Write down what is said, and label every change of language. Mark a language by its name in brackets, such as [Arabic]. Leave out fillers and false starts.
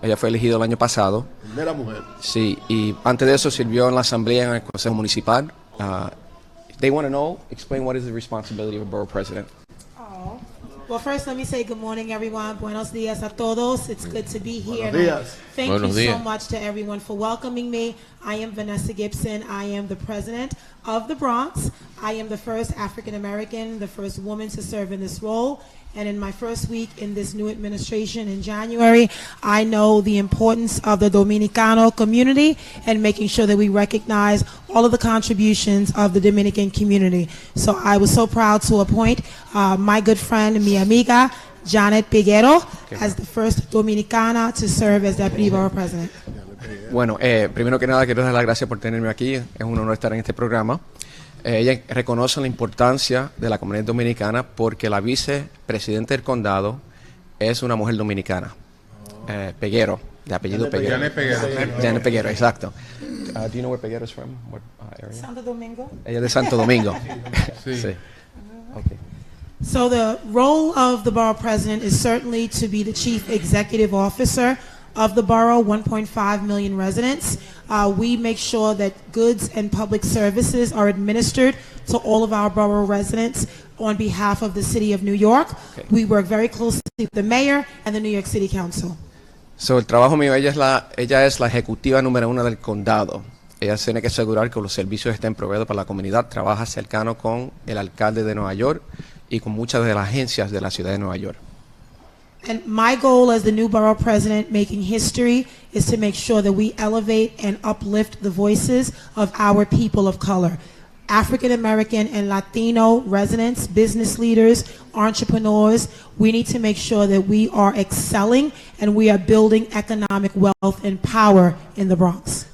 [Spanish] Ella fue elegida el año pasado. Primera mujer. Sí, y antes de eso sirvió en la asamblea en el consejo municipal. [English] They want to know, explain what is the responsibility of a borough president. Well, first, let me say good morning, everyone. [Spanish] Buenos dias a todos. [English] It's good to be here. Thank [Spanish] Buenos [English] you [Spanish] días. [English] so much to everyone for welcoming me. I am Vanessa Gibson. I am the president of the Bronx. I am the first African American, the first woman to serve in this role. And in my first week in this new administration in January, I know the importance of the Dominicano community and making sure that we recognize all of the contributions of the Dominican community. So I was so proud to appoint my good friend, [Spanish] mi amiga, [English] Janet Peguero, as the first Dominicana to serve as Deputy Borough President. [Spanish] Bueno, primero que nada quiero dar las gracias por tenerme aquí. Es un honor estar en este programa. Ella reconoce la importancia de la comunidad dominicana porque la vicepresidenta del condado es una mujer dominicana, Peguero, de apellido Peguero. Janet Peguero, exacto. [English] Do you know where Peguero is from? What area? [Spanish] Santo Domingo. Ella es de Santo Domingo. Sí. Sí. Okay. [English] So the role of the borough president is certainly to be the chief executive officer of the borough, 1.5 million residents. We make sure that goods and public services are administered to all of our borough residents on behalf of the city of New York. Okay. We work very closely with the mayor and the New York City Council. [Spanish] So, el trabajo mío, ella es la ejecutiva número 1 del condado. Ella tiene que asegurar que los servicios estén proveídos para la comunidad. Trabaja cercano con el alcalde de Nueva York y con muchas de las agencias de la ciudad de Nueva York. [English] And my goal as the new borough president making history is to make sure that we elevate and uplift the voices of our people of color. African American and Latino residents, business leaders, entrepreneurs, we need to make sure that we are excelling and we are building economic wealth and power in the Bronx.